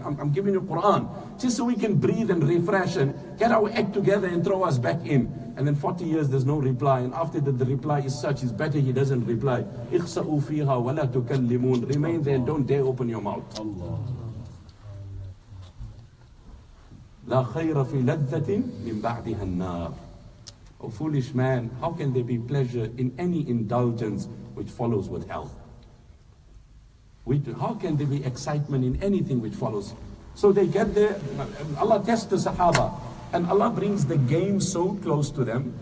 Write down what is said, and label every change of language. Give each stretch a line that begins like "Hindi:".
English: I'm giving you Quran, just so we can breathe and refresh and get our act together and throw us back in. And then 40 years there's no reply, and after that the reply is such, it's better he doesn't reply.
Arabic: اخسأوا فيها ولا تكلمون.
English: Remain there and don't dare open your mouth.
Arabic: لا خير في لذة من بعدها النار.
English: O foolish man, how can there be pleasure in any indulgence which follows with hell? How can there be excitement in anything which follows? So they get there, Allah tests the Sahaba, and Allah brings the game so close to them.